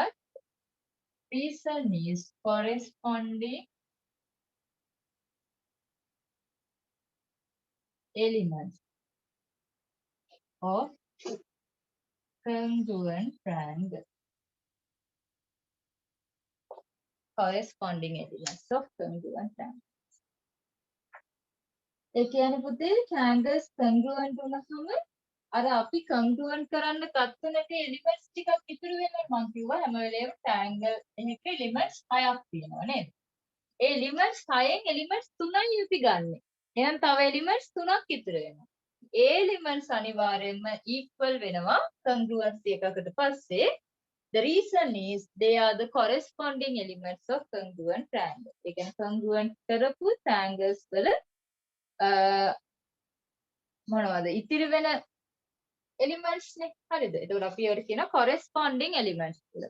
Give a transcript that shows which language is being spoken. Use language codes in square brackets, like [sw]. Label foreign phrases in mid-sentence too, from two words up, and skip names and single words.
[en] Reason is corresponding elements of congruent triangle. Corresponding elements of congruent triangle. [si] ඒ කියන්නේ පුතේ [en] triangles congruent [si] වුණාම අර අපි congruent කරන්න ගත්තනට elements ටිකක් ඉතුරු වෙනවා මම කිව්වා හැම වෙලේම triangle එකක elements 6ක් තියෙනවා නේද? ඒ elements 6න් elements 3යි අපි ගන්නෙ. එහෙනම් තව elements 3ක් ඉතුරු වෙනවා. ඒ elements අනිවාර්යයෙන්ම equal වෙනවා congruency එකකට පස්සේ. [en] The reason is they are the corresponding elements of congruent triangle. [si] ඒ කියන්නේ congruent කරපු triangles වල මොනවද ඉතිරි වෙන elements නේ හරිද? එතකොට අපි ඒවට කියන [en] corresponding elements [si] කියලා.